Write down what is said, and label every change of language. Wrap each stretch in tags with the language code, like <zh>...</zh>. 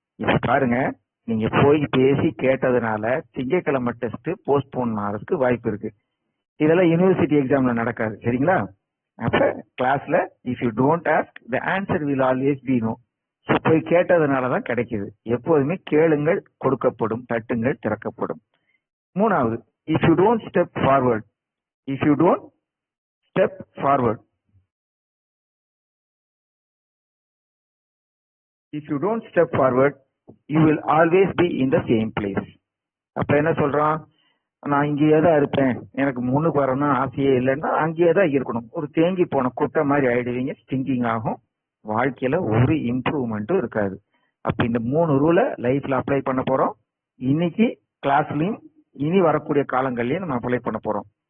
<ta>இப்ப பாருங்க, நீங்க போய் பேசி கேட்டதுனால திங்கக்கிழமை டெஸ்ட் போஸ்ட்போன் ஆகிறதுக்கு வாய்ப்பு இருக்கு. இதெல்லாம் யூனிவர்சிட்டி எக்ஸாம்ல நடக்காது, சரிங்களா? அப்ப கிளாஸ்ல</ta> <en>If you don't ask the answer will always be no.</en> <ta>போய் கேட்டதுனாலதான் கிடைக்குது. எப்போதுமே கேளுங்கள் கொடுக்கப்படும், தட்டுங்கள் திறக்கப்படும்.</ta> <en>மூணாவது, if you don't step forward, if you don't step forward, if you don't step forward you will always be in the same place.</en> <ta>அப்ப என்ன சொல்றான், நான் இங்கேயே தான் இருப்பேன், எனக்கு முன்னுக்கு வரணும் ஆசையே இல்லைன்னா அங்கேயே தான் இருக்கணும். ஒரு தேங்கி போன குட்டை மாதிரி ஆயிடுவீங்க, ஸ்டிங்கிங் ஆகும், வாழ்க்கையில ஒரு இம்ப்ரூவ்மெண்ட்டும் இருக்காது. அப்ப இந்த 3 ரூலை லைஃப்ல அப்ளை பண்ண போறோம். இன்னைக்கு கிளாஸ்லயும் இனி வரக்கூடிய காலங்கள்லயும் நம்ம அப்ளை பண்ண போறோம்.</ta>